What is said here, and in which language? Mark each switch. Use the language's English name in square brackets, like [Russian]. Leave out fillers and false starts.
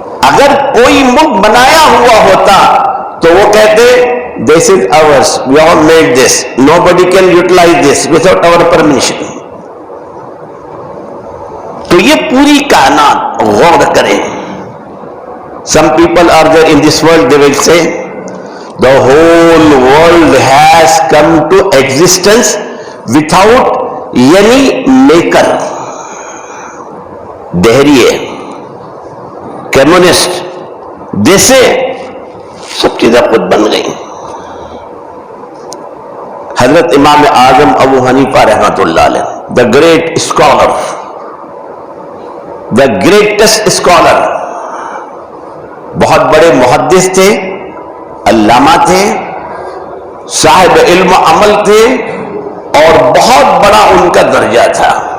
[Urdu] اگر کوئی ملک بنایا ہوا ہوتا تو وہ کہتے [English] this is ours, we have made this, nobody can utilize this without our permission. [Urdu] تو یہ پوری کائنات غور کریں. [English] Some people are there in this world, they will say the whole world has come to existence without any maker. [Urdu] دہریے communist جیسے سب چیزیں خود بن گئی. حضرت امام اعظم ابو حنیفہ رحمۃ اللہ علیہ, [English] the great scholar, the greatest scholar, [Urdu] بہت بڑے محدث تھے, علامہ تھے, صاحب علم و عمل تھے, اور بہت بڑا ان کا درجہ تھا.